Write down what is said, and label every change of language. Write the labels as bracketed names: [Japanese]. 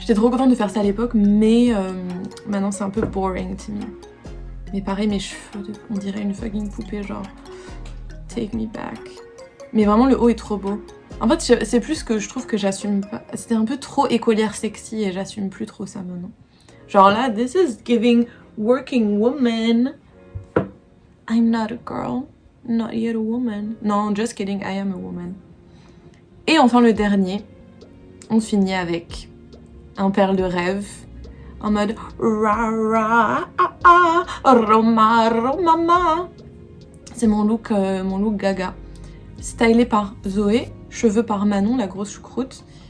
[French] J'étais trop contente de faire ça à l'époque, mais maintenant c'est un peu [English] boring to me. [French] Mais pareil, mes cheveux, on dirait une fucking poupée, genre... [English] Take me back. [French] Mais vraiment, le haut est trop beau. En fait, c'est plus que je trouve que j'assume pas... C'était un peu trop écolière sexy et j'assume plus trop ça maintenant. Genre là, [English] this is giving working woman. I'm not a girl, not yet a woman. Non, just kidding, I am a woman. [French] Et enfin le dernier, on finit avec un perle de rêve, en mode ra ra ah ah Roma Romama. C'est mon look Gaga, stylé par Zoé, cheveux par Manon, la grosse choucroute.